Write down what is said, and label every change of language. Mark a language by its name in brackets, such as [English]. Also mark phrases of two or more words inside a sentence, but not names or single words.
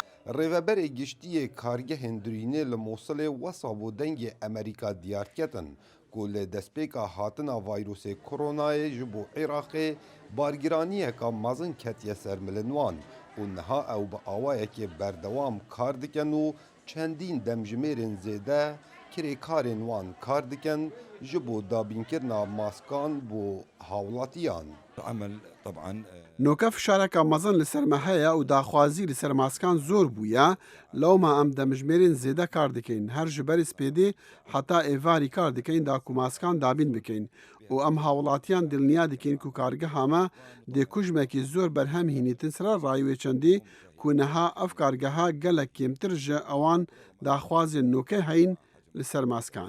[Kurdish] Rêveberê giştiyê kargehên dirînê li Mosulê wesa bo dengê Amerîka diyar ketin ku li destpêka hatina vayrosê koronayê ji bo Iraqê bargiraniyeka mezin ketiye ser milên wan û niha ew bi awayekê berdewam kar dikin û çendîn demjimêrên zêde kirêkarên wan kar dikin ji bo dabînkirina maskan bo hawlatiyan. [Arabic] عمل طبعا [Kurdish] نۆکە فشارێکە مەزن لەسەر me heye û daxwazî li ser maskan zor bûye lewma em demijmêrên zêde kar dikein her ji berî spêdê heta êvarî kar dikein da ku maskan dabîn bikein û em hawlatiyan dilniya dikin ku kargeha me dê kujmekî zor berhem hînîtin sera rayî wê çendî ku niha ev kargeha gelek kêmtir ji ewan daxwazên nûkê heyin li ser maskan.